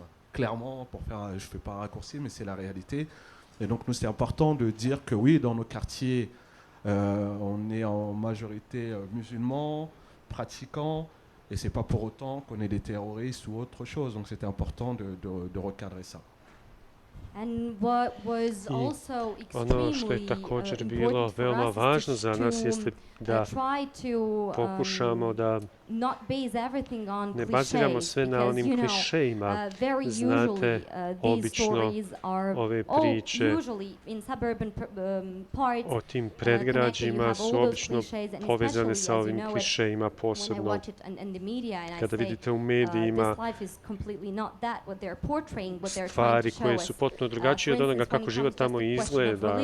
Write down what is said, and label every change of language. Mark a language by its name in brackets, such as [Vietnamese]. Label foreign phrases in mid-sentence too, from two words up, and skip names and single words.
[French] Clairement, je ne fais pas un raccourci, mais c'est la réalité. Et donc nous, c'est important de dire que oui, dans nos quartiers, on est en majorité musulmans, pratiquants, et ce n'est pas pour autant qu'on est des terroristes ou autre chose. Donc c'était important de recadrer ça. [Bosnian] Ono što je također bilo veoma važno za nas jeste da pokušamo da ne baziramo sve na onim klišejima. Znate, obično ove priče o tim predgrađima su obično povezane sa ovim klišejima, posebno kada vidite u medijima stvari koje su potpuno drugačije od onoga kako život tamo izgleda.